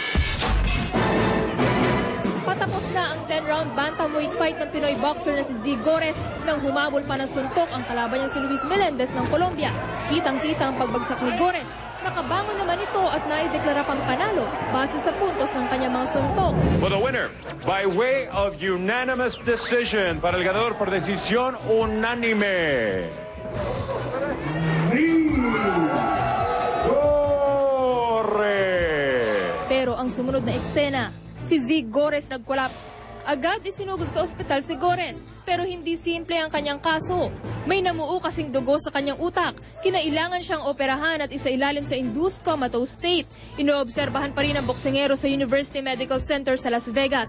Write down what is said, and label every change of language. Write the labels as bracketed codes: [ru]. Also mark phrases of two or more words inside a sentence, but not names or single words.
[tl] Patapos na ang [en] 10-round bantamweight fight [tl] ng Pinoy boxer na si Z Gores nang humabol pa ng suntok ang kalaban niya si Luis Menendez ng Colombia. Kitang-kita ang pagbagsak ni Gores. Nakabangon naman ito at naideklara pang panalo base sa puntos ng kanyang mga suntok. [en] For the winner, by way of unanimous decision, [es] para el ganador por decisión unánime. [tl] Pero ang sumunod na eksena, si Z Gores nag-collapse. Agad isinugod sa ospital si Gores, pero hindi simple ang kanyang kaso. May namuo kasing dugo sa kanyang utak. Kinailangan siyang operahan at isailalim sa [en] induced comatose state. [tl] Inoobserbahan pa rin ang boksingero sa University Medical Center sa Las Vegas.